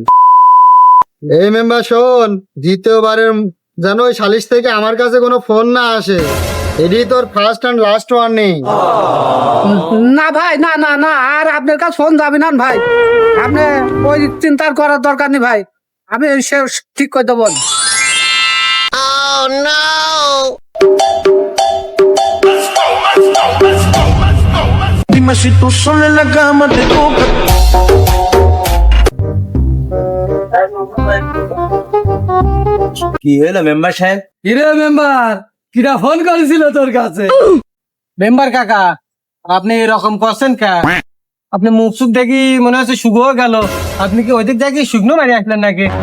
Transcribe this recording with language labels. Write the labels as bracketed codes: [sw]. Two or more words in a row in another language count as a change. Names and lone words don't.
[bn] এই মেম্বার শোন, দ্বিতীয়বারের যেন ওই সালিশ থেকে আমার কাছে কোনো ফোন না আসে, এটি তোর [en] first and last warning. [bn] না ভাই, না না না, আর আপনার কাছে ফোন যাবে না ভাই, আপনি ওই চিন্তার করার দরকার নেই ভাই, আমি সে ঠিক করে দেবো। [es] Dime si tú sola en la cama te toca. [bn] কি হলো মেম্বার সাহেব? কিরে মেম্বার, কিরা ফোন করেছিল তোর কাছে? মেম্বার কাকা, আপনি এরকম করছেন কে? আপনি মুখ সুখ দেখি মনে হচ্ছে শুকো গেল, আপনি কি ওইদিক দেখি শুকনো মারি আসলেন নাকি?